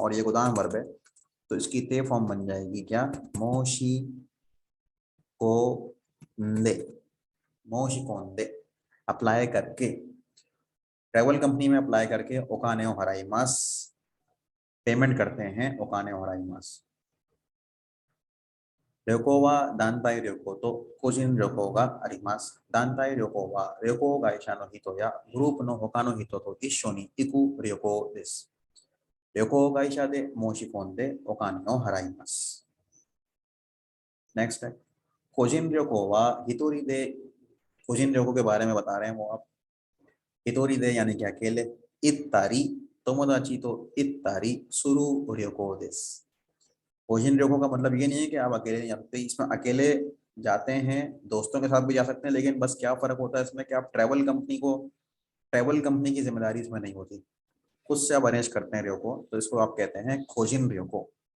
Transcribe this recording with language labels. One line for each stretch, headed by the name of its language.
Hindi: और ये गोदान वर्ब है तो इसकी ते फॉर्म बन जाएगी क्या, मोशी को दे, मोशी कोन दे, अप्लाई करके, ट्रेवल कंपनी में अप्लाई करके
Japanese: ओकाने ओ हराई मास,
Hindi: पेमेंट करते हैं ओकाने ओ हराई मास।
Japanese: 旅行は団体旅行と個人旅行があります。団体旅行は旅行会社の人やグループの他の人と一緒に行く旅行です。旅行会社で申し込んでお金を払います。
Hindi: Next है,
Japanese: 個人旅行は一人で、
Hindi: 個人旅行के बारे में बता रहे हैं वो आप, 一人で यानी कि अकेले,
Japanese: 行ったり友達と行ったりする旅行です。
Hindi: कोशिन रोको का मतलब ये नहीं है कि आप अकेले नहीं जा सकते, इसमें अकेले जाते हैं, दोस्तों के साथ भी जा सकते हैं, लेकिन बस क्या फर्क होता है इसमें कि आप ट्रैवल कंपनी की जिम्मेदारी इसमें नहीं होती, खुद से आप अरेंज करते हैं रोको, तो इसको आप कहते हैं खोजिन रोको।